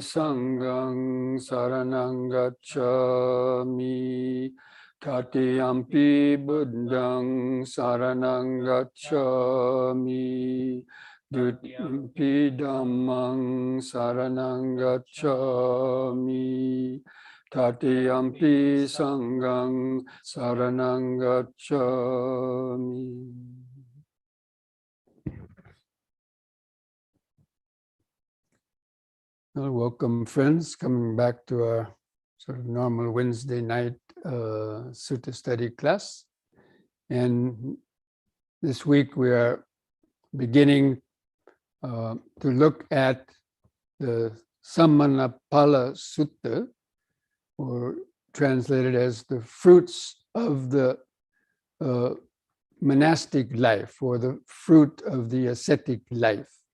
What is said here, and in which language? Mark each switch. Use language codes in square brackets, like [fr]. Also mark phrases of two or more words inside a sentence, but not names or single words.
[pi] Sanghang saranang gacchami, Tatiyampi Buddhang saranang gacchami, Dutiyampi Dhammang saranang gacchami, Tatiyampi Sanghang saranang gacchami. [en] Well, welcome, friends, coming back to our sort of normal Wednesday night Sutta study class. And this week we are beginning to look at the Samanapala Sutta, or translated as the fruits of the monastic life, or the fruit of the ascetic life.